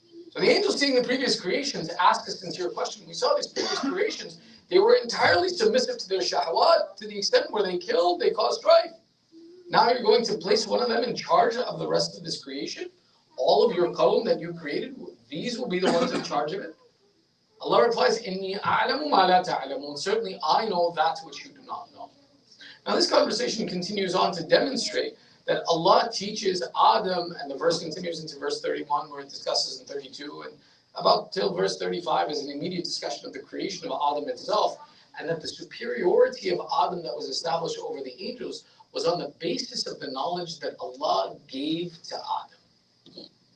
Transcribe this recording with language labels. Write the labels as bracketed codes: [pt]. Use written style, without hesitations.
[en] So the angels seeing the previous creations ask a sincere question. We saw these previous creations, they were entirely submissive to their shahwat, to the extent where they killed, they caused strife. Now you're going to place one of them in charge of the rest of this creation? All of your qawm that you created, these will be the ones in charge of it? Allah replies, [ar] إِنِّي أَعْلَمُ مَا لَا تَعْلَمُونَ. [en] Certainly I know that which you do not know. Now this conversation continues on to demonstrate that Allah teaches Adam, and the verse continues into verse 31 where it discusses in 32, and about till verse 35 is an immediate discussion of the creation of Adam itself, and that the superiority of Adam that was established over the angels was on the basis of the knowledge that Allah gave to Adam.